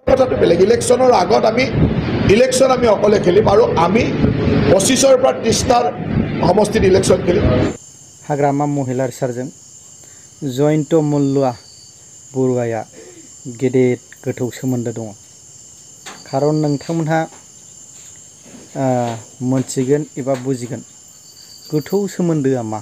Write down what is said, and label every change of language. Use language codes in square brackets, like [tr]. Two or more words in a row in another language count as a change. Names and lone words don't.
[as] কথাটো বেলেগ ইলেকশ্যনৰ আগত ইলেকশ্যন আমি অকলে খেলিম আৰু আমি 25ৰ পৰা 30টাৰ সমষ্টিত ইলেকশ্যন খেলিম। [brx] हाग्रामा महिला सारजों जयन्त मल्लुआ बरुवाया गेदेर गोथौ सोमोन्दो दङ। खारन नोंथांमोनहा मोनथिगोन एबा बुजिगोन गोथौ सोमोन्दोआ मा।